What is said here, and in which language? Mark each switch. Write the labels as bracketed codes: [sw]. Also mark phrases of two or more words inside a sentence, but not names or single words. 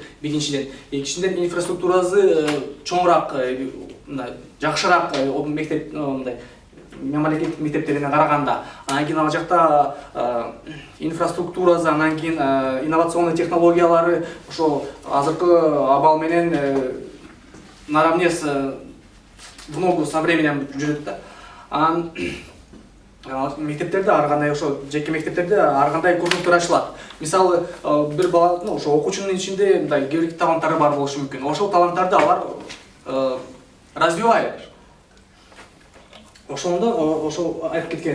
[ky] Биринчиден, экинчиден инфраструктурасы чоңураак, жакшыраак мектеп мамлекеттик мектептерине караганда. Анан кийин ал жакта инфраструктурасы, анан кийин инновационный технологиялары ошо азыркы абал менен [ru] наравне в ногу со временем [ky] жүрөт да. Анан мектептерде ар кандай ошо жеке мектептерде ар кандай курстар ачылат. Мисалы бир бала ошо окуучунун ичинде мындай кээ бир таланттары бар болушу мүмкүн. Ошол таланттарды алар развивает. Ошол айтып кеткен.